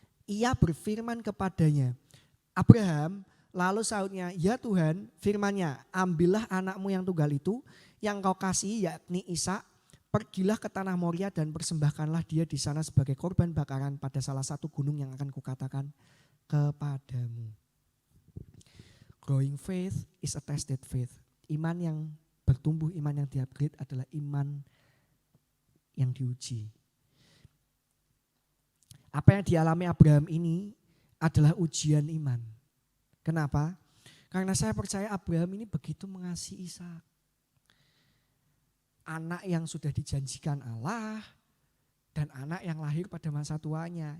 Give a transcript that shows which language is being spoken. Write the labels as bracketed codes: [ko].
[id] Ia berfirman kepadanya, Abraham, lalu sahutnya, ya Tuhan, firman-Nya, ambillah anakmu yang tunggal itu, yang kau kasihi yakni Ishak, pergilah ke tanah Moria dan persembahkanlah dia di sana sebagai korban bakaran pada salah satu gunung yang akan kukatakan kepadamu. [en] Growing faith is a tested faith. [id] Iman yang bertumbuh, iman yang di-upgrade adalah iman yang diuji. Apa yang dialami Abraham ini adalah ujian iman. Kenapa? Karena saya percaya Abraham ini begitu mengasihi Ishak. Anak yang sudah dijanjikan Allah dan anak yang lahir pada masa tuanya.